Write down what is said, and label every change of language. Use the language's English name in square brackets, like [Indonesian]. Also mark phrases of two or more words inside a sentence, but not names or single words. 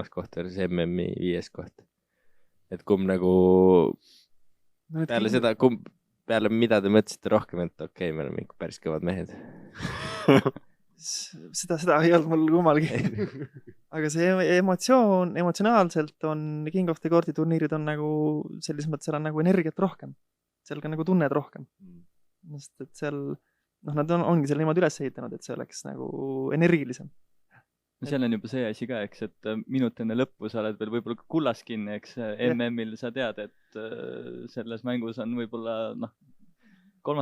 [Estonian] koht versus MM-i 5. koht? Et kumb nagu peale seda, peale mida te mõtlesite rohkem, et okei, me oleme ikka päris kõvad mehed? Seda ei olnud mul kummalgi. Aga see emotsionaalselt on King of the Courti turniirid on nagu selles mõttes, seal on nagu energiat rohkem. Seal ka nagu tunned rohkem. Sest et seal, nad ongi seal niimoodi üles ehitanud, et see oleks nagu energilisem. Seal on juba see asi ka, eks, et minut enne lõppu sa oled veel võib-olla kullas kinni, eks MM-il sa tead, et selles mängus on võib-olla 3.